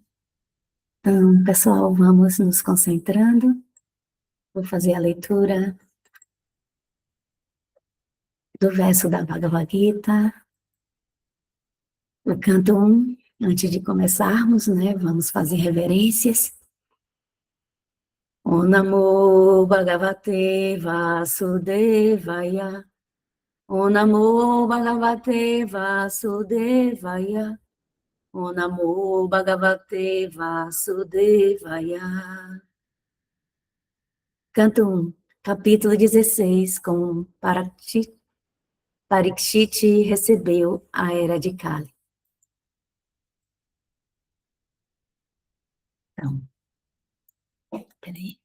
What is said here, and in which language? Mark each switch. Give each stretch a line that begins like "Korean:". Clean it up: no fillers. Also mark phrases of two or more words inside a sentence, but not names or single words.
Portuguese: Então, pessoal, vamos nos concentrando. Vou fazer a leitura do verso da Bhagavad Gita, o canto 1. Antes de começarmos, né, vamos fazer reverências.
Sanskrit: ॐ नमो भगवते वासुदेवाय. ॐ नमो भगवते वासुदेवाय. ॐ नमो भगवते वासुदेवाय.
Portuguese: Canto 1, capítulo 16, com Parikshit recebeu a era de Kali. Então, peraí.